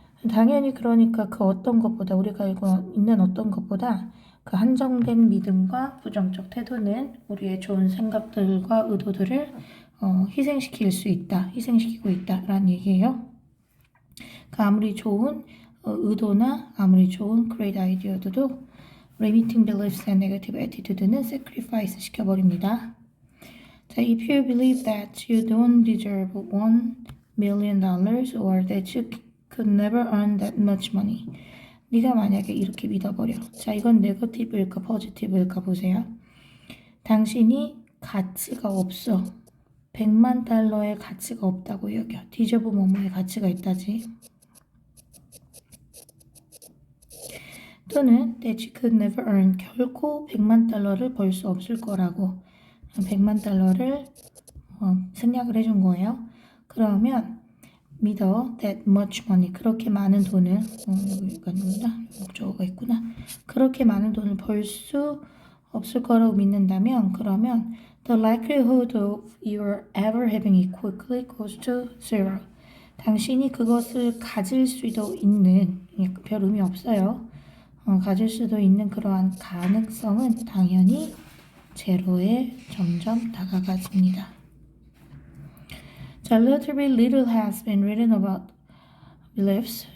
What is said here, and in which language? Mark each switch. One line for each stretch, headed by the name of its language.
Korean: 당연히 그러니까 그 어떤 것보다, 우리가 알고 있는 어떤 것보다 그 한정된 믿음과 부정적 태도는 우리의 좋은 생각들과 의도들을 희생시키고 있다라는 얘기예요. 그 아무리 좋은 의도나 아무리 좋은
English: great idea
Korean: 도
English: limiting beliefs and negative attitude
Korean: 는 sacrifice 시켜버립니다.
English: 자, if you believe that you don't deserve $1 million or that you could never earn that much money.
Korean: 네가 만약에 이렇게 믿어버려. 자, 이건 네거티브일까 포지티브일까 보세요. 당신이 가치가 없어. 100만 달러의 가치가 없다고 여겨. 디저브 뭐뭐의 가치가 있다지. 또는
English: that you could never earn,
Korean: 결코 100만 달러를 벌 수 없을 거라고 100만 달러를 생략을 해준 거예요. 그러면 믿어
English: that much money,
Korean: 그렇게 많은 돈을 여기가 누구다? 목적어가 있구나. 그렇게 많은 돈을 벌 수 없을 거라고 믿는다면, 그러면
English: the likelihood of your ever having it quickly goes to zero.
Korean: 당신이 그것을 가질 수도 있는, 별 의미 없어요. 가질 수도 있는 그러한 가능성은 당연히 제로에 점점 다가가집니다.
English: 자, relatively little has been written about beliefs.